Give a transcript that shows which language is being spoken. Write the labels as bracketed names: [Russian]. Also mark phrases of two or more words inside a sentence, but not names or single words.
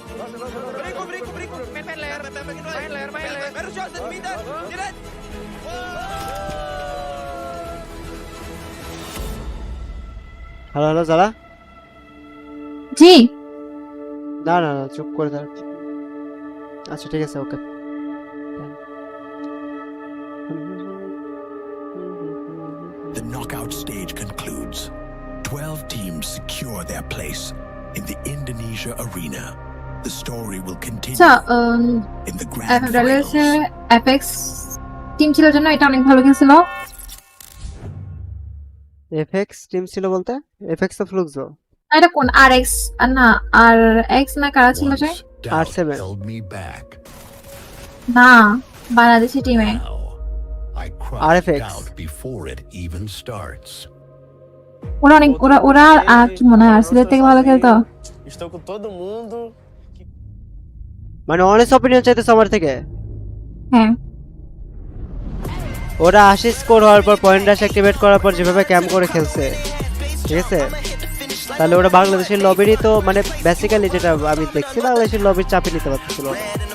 [Bangla] হ্যালো যারা? জি। না চুপ করে দাঁড়া। আচ্ছা ঠিক আছে, ওকে। [English] The knockout stage concludes. 12 teams secure their place in the Indonesia arena. The story will continue in the grand finals. [Bangla] FX টিম ছিল জন্য এটা অনেক ভালো খেলছিল। FX টিম ছিল বলতে FX তো ফ্লুক্সো। এটা কোন RX না RX না কারা ছিল যে? R7 না, বাংলাদেশি টিমে। RFX [English] before it even starts. [Bangla] ওরা কি মনে হয় আসলে থেকে ভালো খেলতো? [Portuguese] Estou com todo mundo. [Bangla] মানে [English] honest opinion [Bangla] চাইতেছ আমার থেকে? হ্যাঁ। ওরা 80 স্কোর হওয়ার পর [English] point rush activate [Bangla] করার পর যেভাবে ক্যাম্প করে খেলছে, ঠিক আছে, তাহলে ওরা বাংলাদেশের লবিরই তো মানে বেসিক্যালি যেটা আমি দেখছি বাংলাদেশের লবির চাপে নিতে পারতেছিল না।